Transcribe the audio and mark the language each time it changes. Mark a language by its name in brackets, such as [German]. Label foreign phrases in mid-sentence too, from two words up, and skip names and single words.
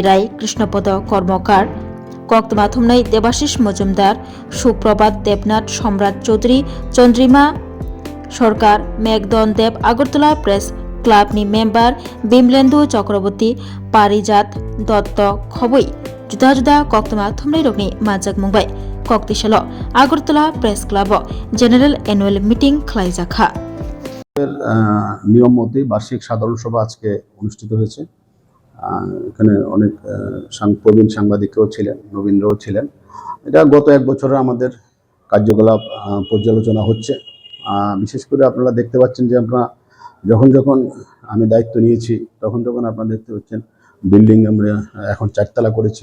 [Kok Borok] राय कृष्णपद कर्मकार कक्तमा थुमनाय देबाशिष मजुमदार सुप्रभात देवनाथ सम्राट चौधरी चंद्रिमा सरकार मेघदन देव আগরতলা प्रेस क्लाबनि मेम्बार बिमलेन्दु चक्रवर्ती पारिजात दत्त खबै जुदा जुदा कक्तमा थुमनाय रगनि माजाक मुंबाय कक्तिशाल আগরতলা प्रेस क्लाब [English] general annual meeting [Kok Borok] खालायजाखा [Bangla] নিয়ম মতে বার্ষিক সাধারণ সভা আজকে অনুষ্ঠিত হয়েছে। এখানে অনেক প্রবীণ সাংবাদিকরাও ছিলেন, নবীনরাও ছিলেন। এটা গত এক বছরে আমাদের কার্যকলাপ পর্যালোচনা হচ্ছে। বিশেষ করে আপনারা দেখতে পাচ্ছেন যে আমরা যখন আমি দায়িত্ব নিয়েছি তখন আপনারা দেখতে পাচ্ছেন বিল্ডিং আমরা এখন 4 তলা করেছি।